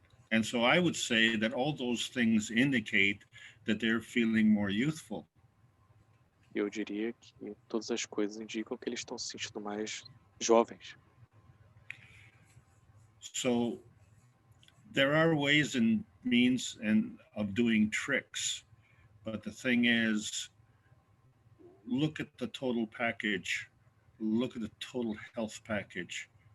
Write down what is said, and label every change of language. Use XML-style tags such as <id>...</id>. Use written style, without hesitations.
<en>And so I would say that all those things indicate that they're feeling more youthful.</en> <pt>E eu diria que todas as coisas indicam que eles estão se sentindo mais jovens.</pt> <en>So there are ways and means of doing tricks, but the thing is, look at the total package, look at the total health package.</en>